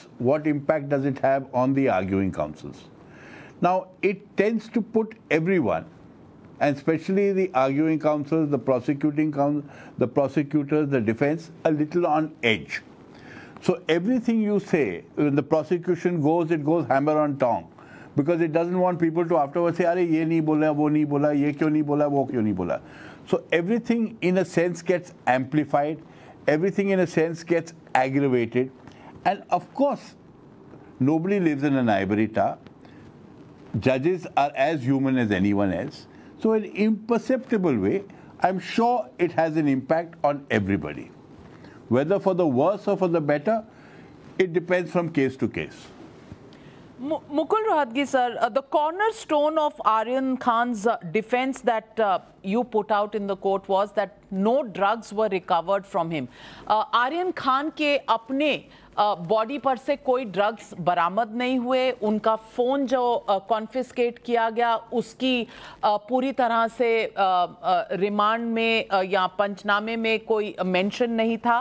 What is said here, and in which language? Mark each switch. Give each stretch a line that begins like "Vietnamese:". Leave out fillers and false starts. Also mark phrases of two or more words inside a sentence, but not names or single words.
English: What impact does it have on the arguing counsels? Now, it tends to put everyone, and especially the arguing counsels, the prosecuting counsel, the prosecutors, the defense, a little on edge. So everything you say, when the prosecution goes, it goes hammer on tongue, because it doesn't want people to afterwards say,
Hindi: "अरे, ये नहीं बोला, वो नहीं बोला, ये क्यों नहीं बोला, वो क्यों नहीं बोला."
English: So everything in a sense gets amplified, everything in a sense gets aggravated, and of course, nobody lives in an ivory tower. Judges are as human as anyone else. So in an imperceptible way, I'm sure it has an impact on everybody. Whether for the worse or for the better, it depends from case to case. Mukul Rohatgi sir, the cornerstone of Aryan Khan's defense that you put out in the court was that no drugs were recovered from him.
Hindi: Aryan Khan के अपने बॉडी पर से कोई ड्रग्स बरामद नहीं हुए, उनका फ़ोन जो कॉन्फिस्केट किया गया उसकी पूरी तरह से रिमांड में या पंचनामे में कोई मेंशन नहीं था।